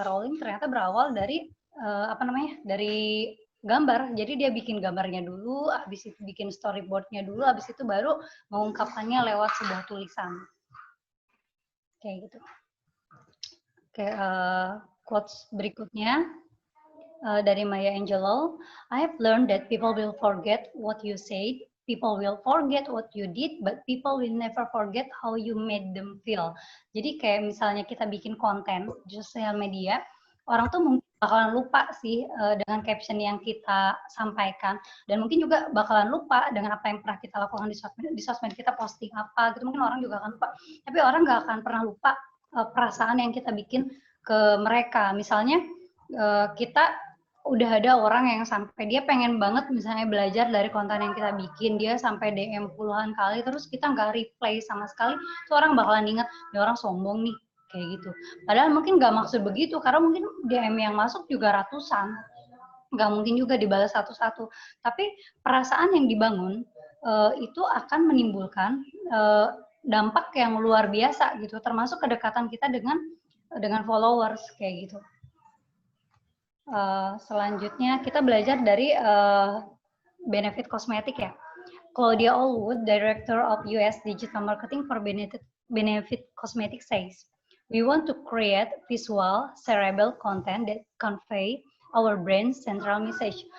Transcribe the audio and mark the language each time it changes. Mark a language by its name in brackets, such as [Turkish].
[Indonesian] Rowling ternyata berawal dari dari gambar. Jadi dia bikin gambarnya dulu, habis itu bikin storyboard-nya dulu, habis itu baru mengungkapkannya lewat sebuah tulisan. Kayak gitu. Oke, quotes berikutnya dari Maya Angelou. [English] I have learned that people will forget what you said, people will forget what you did, but people will never forget how you made them feel. [Indonesian] Jadi kayak misalnya kita bikin konten di sosial media, orang tuh mungkin bakalan lupa sih dengan caption yang kita sampaikan, dan mungkin juga bakalan lupa dengan apa yang pernah kita lakukan di sosmed kita posting apa gitu, mungkin orang juga akan lupa, tapi orang nggak akan pernah lupa perasaan yang kita bikin ke mereka. Misalnya kita udah ada orang yang sampai dia pengen banget misalnya belajar dari konten yang kita bikin, dia sampai DM puluhan kali, terus kita nggak reply sama sekali, itu orang bakalan ingat, ini orang sombong nih, kayak gitu. Padahal mungkin nggak maksud begitu, karena mungkin DM yang masuk juga ratusan, nggak mungkin juga dibalas satu-satu. Tapi perasaan yang dibangun itu akan menimbulkan dampak yang luar biasa gitu, termasuk kedekatan kita dengan followers kayak gitu. Selanjutnya kita belajar dari Benefit Cosmetic ya. [English] Claudia Allwood, Director of US Digital Marketing for Benefit Cosmetic says, we want to create visual, shareable content that convey our brand central message.